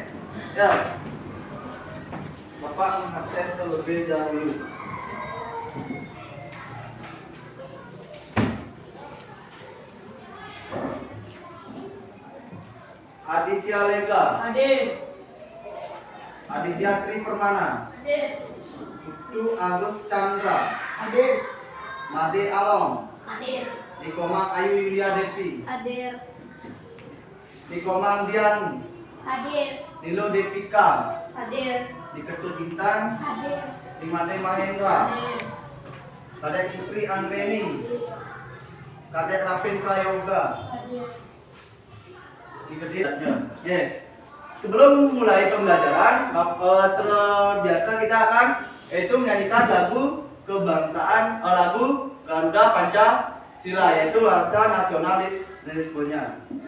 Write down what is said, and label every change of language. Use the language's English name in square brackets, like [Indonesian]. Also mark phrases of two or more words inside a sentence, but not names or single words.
[Indonesian] Ya, Bapak mengabsen terlebih dahulu. Aditya Lega, Hadir. Aditya Tri Permana, Hadir. Putu Agus Chandra, Hadir. Made Along, Hadir. Nikomang Ayu Yulia Devi, Hadir. Nikomang Dian, Hadir. Nilo Devika, Hadir. Diketul Bintang, Hadir. Dimade Mahendra, Hadir. Kadek Putri Anggreni, Kadek Rapin Prayoga, Hadir. Ya. Sebelum mulai pembelajaran, terbiasa kita akan yaitu menyanyikan lagu kebangsaan, lagu Garuda Pancasila, yaitu bahasa nasionalismenya.